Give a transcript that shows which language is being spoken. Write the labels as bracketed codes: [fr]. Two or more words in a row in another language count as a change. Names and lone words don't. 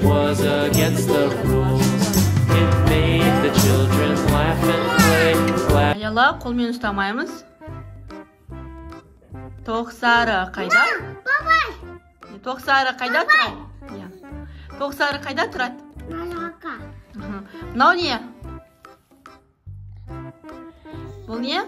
[en] was against the rules. It made the children laugh and play. [kk] Аяла, қолмен ұстамаймыз. Тоқ сары қайда? Бабай. Тоқ сары қайда тұрады? Тоқ сары қайда тұрады? Малака. Мынау не? Бұл не?